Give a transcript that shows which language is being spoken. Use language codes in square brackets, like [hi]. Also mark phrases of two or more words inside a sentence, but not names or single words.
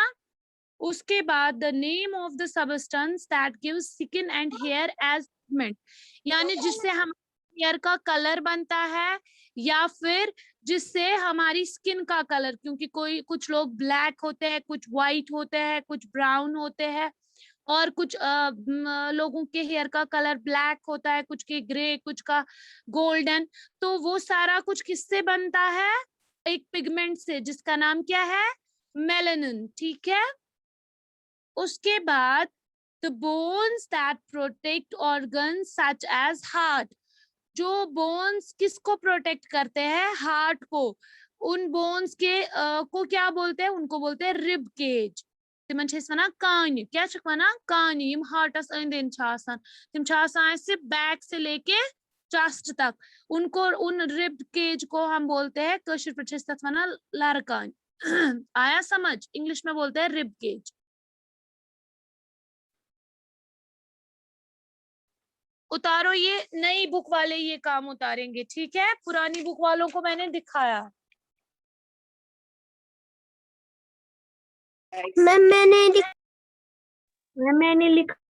[hi] उसके बाद [en] the name of the substance that gives skin and hair as pigment, [hi] यानी जिससे हम हेयर का कलर बनता है या फिर जिससे हमारी स्किन का कलर, क्योंकि कोई कुछ लोग ब्लैक होते हैं, कुछ व्हाइट होते हैं, कुछ ब्राउन होते हैं, और कुछ लोगों के हेयर का कलर ब्लैक होता है, कुछ के ग्रे, कुछ का गोल्डन। तो वो सारा कुछ किससे बनता है, एक पिगमेंट से, जिसका नाम क्या है, मेलानिन, ठीक है। उसके बाद [en] the bones that protect organs such as heart, [hi] जो बोन्स किसको प्रोटेक्ट करते हैं, हार्ट को, उन बोन्स के को क्या बोलते हैं, उनको बोलते हैं [en] rib cage. [ks] तिमन छ अस वनान कान, क्या छ वनान कान, यम हार्टस अंद अंद छ आसान, तिम छ आसान [hi] ऐसे बैक से लेके चेस्ट तक, उनको, उन रिब केज को हम बोलते हैं [ks] कशिर पे छ तथ वनान लरकान। [hi] आया समझ, इंग्लिश में बोलते हैं [en] rib cage. [hi] उतारो, ये नई बुक वाले ये काम उतारेंगे, ठीक है, पुरानी बुक वालों को मैंने दिखाया। मैम मैंने लिखा।